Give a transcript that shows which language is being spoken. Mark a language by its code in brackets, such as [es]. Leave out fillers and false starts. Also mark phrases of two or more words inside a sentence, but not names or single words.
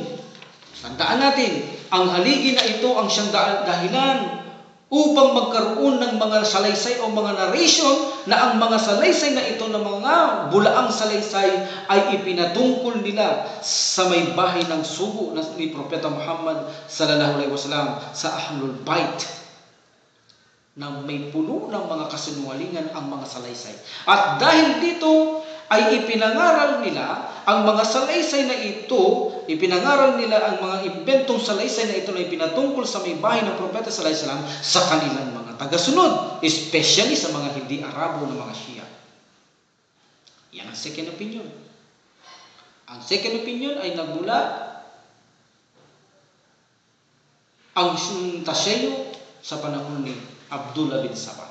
[tl] Tandaan natin, ang haligi na ito ang siyang dahilan upang magkaroon ng mga salaysay o mga narration na ang mga salaysay na ito na mga bulaang salaysay ay ipinatungkol nila sa may bahay ng sugo ni Propeta Muhammad [ar] صلى الله عليه وسلم [tl] sa Ahlul Bait na may puno ng mga kasinungalingan ang mga salaysay. At dahil dito ay ipinangaral nila ang mga salaysay na ito, ipinangaral nila ang mga inventong salaysay na ito na ipinatungkol sa may bahay ng Propeta [ar] صلى الله عليه وسلم [tl] sa kanilang mga tagasunod, especially sa mga hindi Arabo na mga Shia. Yan ang [en] second opinion. [tl] Ang [en] second opinion [tl] ay nagmula ang tasyayo sa panahon ni Abdullah bin Sabah.